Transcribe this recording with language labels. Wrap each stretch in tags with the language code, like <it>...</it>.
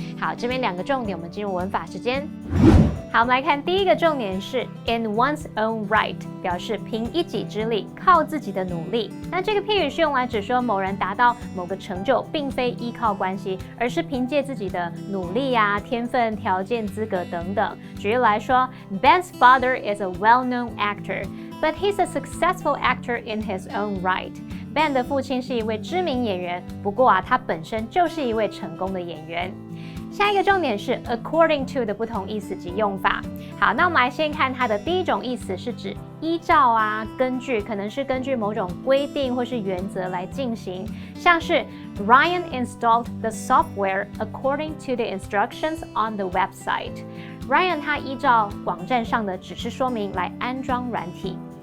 <zh>好，这边2个重点，我们进入文法时间。好，我们来看第一个重点是 in one's own right， 表示凭一己之力，靠自己的努力。那这个片语是用来指说某人达到某个成就，并非依靠关系，而是凭借自己的努力啊、天分、条件、资格等等。举例来说</zh> <en>，Ben's father is a well-known actor, but he's a successful actor in his own right.</en> <zh>Ben 的父亲是一位知名演员，不过他本身就是一位成功的演员。下一个重点是 according to 的不同意思及用法。好，那我们来先看它的第一种意思，是指依照啊、根据，可能是根据某种规定或是原则来进行，像是</zh> <en>Ryan installed the software according to the instructions on the website。</en> <zh>Ryan 他依照网站上的指示说明来安装软体。</zh>